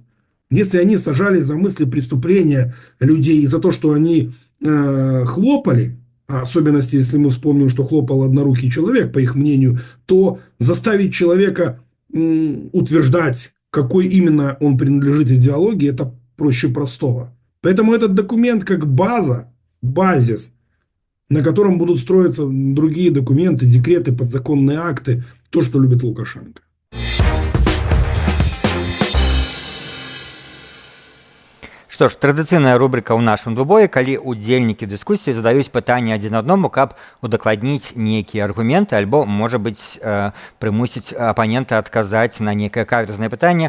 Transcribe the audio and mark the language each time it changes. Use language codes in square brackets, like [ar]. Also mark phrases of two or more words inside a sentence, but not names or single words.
[ru] Если они сажали за мысли преступления людей и за то, что они хлопали, а особенности, если мы вспомним, что хлопал однорукий человек, по их мнению, то заставить человека утверждать, какой именно он принадлежит идеологии, это проще простого. Поэтому этот документ как база, базис, на котором будут строиться другие документы, декреты, подзаконные акты, то, что любит Лукашенко. [be] Што ж, традыцыйная рубрика ў нашым двубоі, калі удзельнікі дыскусіі задаюць пытанні адзін аднаму, каб удакладніць нейкія аргументы, альбо, можа быць, прымусіць апанента адказаць на нейкае каверзнае пытанне.